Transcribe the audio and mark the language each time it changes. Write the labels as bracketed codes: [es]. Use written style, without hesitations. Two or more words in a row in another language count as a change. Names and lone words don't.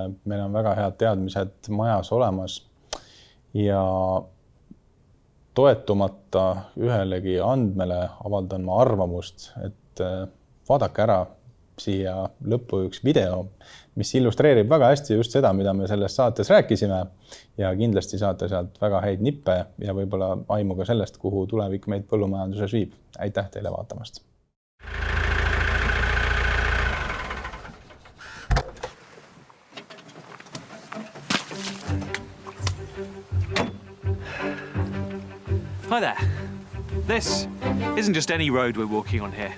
[et] Meil on väga head teadmised majas olemas ja toetumata ühelegi andmele avaldan ma arvamust, et vaadake ära siia lõppu üks video, mis illustreerib väga hästi just seda, mida me selles saates rääkisime ja kindlasti saate sealt väga häid nippe ja võib-olla aimu ka sellest, kuhu tulevik meid põllumajanduses viib. Aitäh teile vaatamast! [en] Hi there. This isn't just any road we're walking on here.